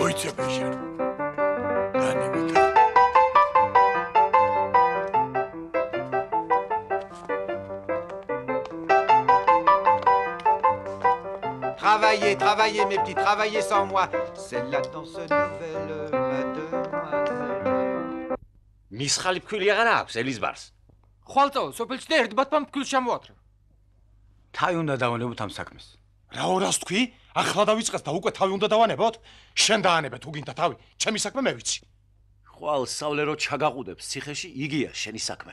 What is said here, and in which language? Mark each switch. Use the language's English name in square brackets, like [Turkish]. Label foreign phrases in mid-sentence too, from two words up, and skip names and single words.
[Georgian] მოიცე ბეჟარ. [French] Travaillez, mes petits, travaillez sans moi. C'est la danse nouvelle, mademoiselle. [Georgian] მისხალი ფქვილი აღარ აქვს ელიზბარს. ხვალწაო, სოფელში და ერთ ბათმა ფქვილს შემოათრევ. თავი უნდა დავანებოთ ამ საქმეს. რა ორას თქვი? ახლა დავიწყეთ და უკვე თავი უნდა დავანებოთ? შენ დაანებე თუ გინდა თავი, ჩემი საქმე მე ვიცი. ხვალ სავლე რო ჩაგაყუდებს ციხეში, იგია შენი საქმე.